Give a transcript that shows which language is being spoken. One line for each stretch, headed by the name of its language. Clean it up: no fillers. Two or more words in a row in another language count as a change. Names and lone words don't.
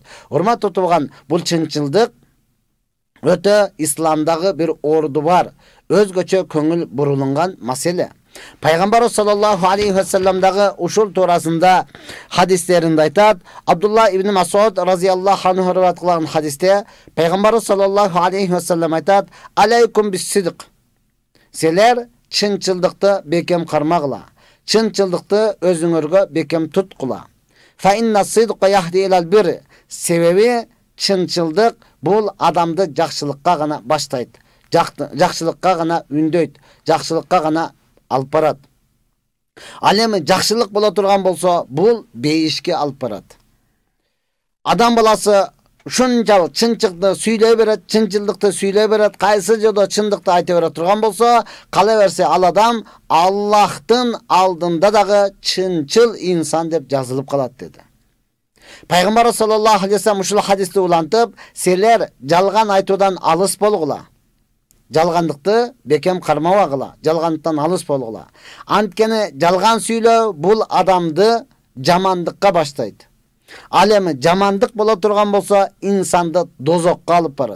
Kyrgyz: Урматтуу туган, бул чынчылдык өтө исламдагы бир орду бар, өзгөчө көңүл бурулунган маселе. Пайгамбар
Arabic: صلى الله عليه و
Kyrgyz: салламдагы ушул туурасында хадистеринде айтат. Абдулла ибн Масуд
Arabic: رضي الله عنه
Kyrgyz: риваят кылган хадисте Пайгамбар
Arabic: صلى الله عليه وسلم
Kyrgyz: айтат:
Arabic: "عليكم بالصدق".
Kyrgyz: Силер чынчылдыкты бекем кармагыла. Чынчылдыкты өзүңөргө бекем туткула.
Arabic: فإن الصدق يهدي إلى البر.
Kyrgyz: Себеби чынчылдык бул адамды жакшылыкка гана баштайт. Жакшылыкка гана үндөйт, жакшылыкка гана алып барат. Ал эми жакшылык боло турган болсо, бул бейишке алып барат. Адам баласы ушунчалык чынчылыкты сүйлөй берет, чынчылдыкты сүйлөй берет, кайсы жолдо чындыкты айта бере турган болсо, кала берсе ал адам Аллахтын алдында дагы чынчыл инсан деп жазылып калат деди. Пайгамбар
Arabic: صلى الله عليه وسلم
Kyrgyz: ушул хадисти улантып, силер жалган айтуудан алыс болгула. Жалгандыкты бекем кармабагыла, жалгандыктан алыс болгула. Анткени жалган сүйлөө бул адамды жамандыкка баштайт. Ал эми жамандык боло турган болсо, инсанды дозокко алып барат.